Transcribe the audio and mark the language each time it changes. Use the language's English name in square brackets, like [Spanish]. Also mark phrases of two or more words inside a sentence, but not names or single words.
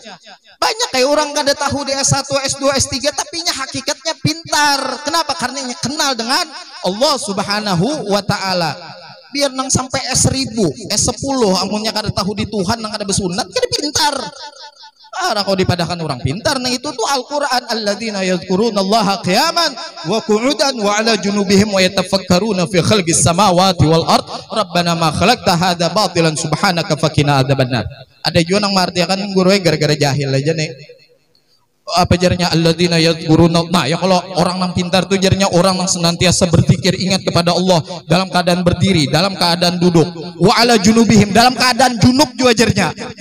[Banjar] Banyak kayak orang kada tahu di S1, S2, S3 tapi nya hakikatnya pintar. [Indonesian] Kenapa? Karena nya kenal dengan Allah Subhanahu wa taala. [Banjar] Biar nang sampai S1000, S10 amunnya kada tahu di Tuhan nang kada besunat, kada pintar. Kau dipadahkan orang pintar. [Arabic] Nah itu tuh Al-Quran, الذين يذكرون الله قياما وقعودا وعلى جنوبهم ويتفكرون في خلق السماوات والأرض ربنا ما خلقت هذا باطلا سبحانك فقنا عذاب النار. [Banjar] Ada juga nang martiakan guru gara-gara jahil aja nih. Apa jarnya [Arabic] الذين يذكرون. [Banjar] Nah ya kalau orang nang pintar tuh jarnya orang nang senantiasa berzikir ingat kepada Allah dalam keadaan berdiri, dalam keadaan duduk, [Arabic] وعلى جنوبهم, [Banjar] dalam keadaan junub juga jarnya.